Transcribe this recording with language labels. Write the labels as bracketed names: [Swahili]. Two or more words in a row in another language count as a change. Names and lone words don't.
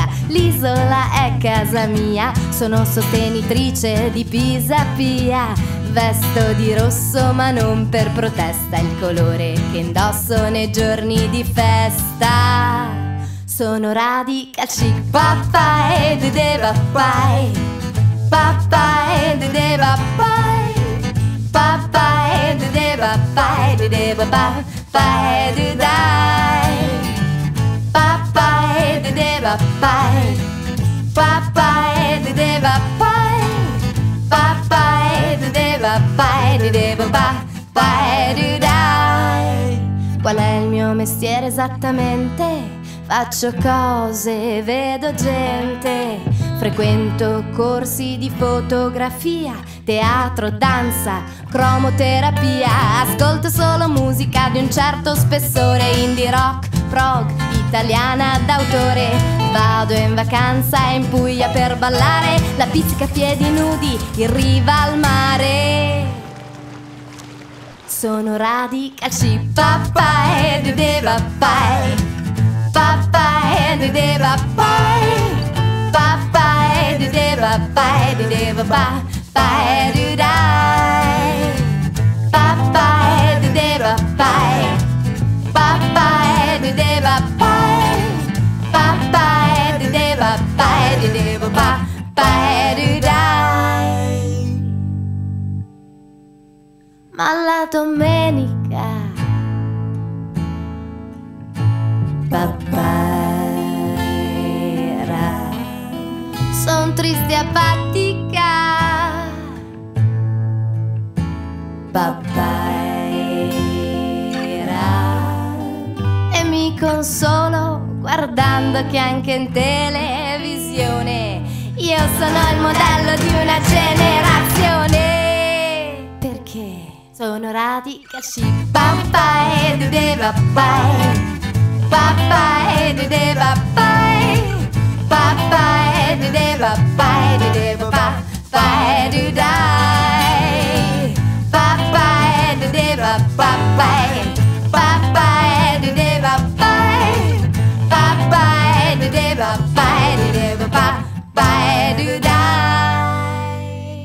[Italian] L'isola è casa mia, sono sostenitrice di Pisapia. Vesto di rosso ma non per protesta, il colore che indosso nei giorni di festa. Sono [English] radical chic, [Italian] papà e de papai, papà e de papai, papà e de papai, de papà e de dai, papà e de papai, papà e de papai, papà e de papai, de papà e de dai. Qual è il mio mestiere esattamente? Faccio cose, vedo gente, frequento corsi di fotografia, teatro, danza, cromoterapia. Ascolto solo musica di un certo spessore, [English] indie rock, [Italian] prog, italiana d'autore. Vado in vacanza in Puglia per ballare la pizzica a piedi nudi in riva al mare. Sono [English] radical chic, [Italian] papà e de papai, papà e de papai, papà e de papai, de papà e de dai, papà e de papai, papà e de papai, papà e de papai, de papà e de dai. Ma la domenica papera, son triste e apatica, papera, e mi consolo guardando che anche in televisione io sono il modello di una generazione, perché sono [English] radical chic, [Italian] papà e de papai, papà e de papai, papà e de papai, de papà e de dai, papà e de papai, papà e de papai, papà e de papai, de papà e de dai.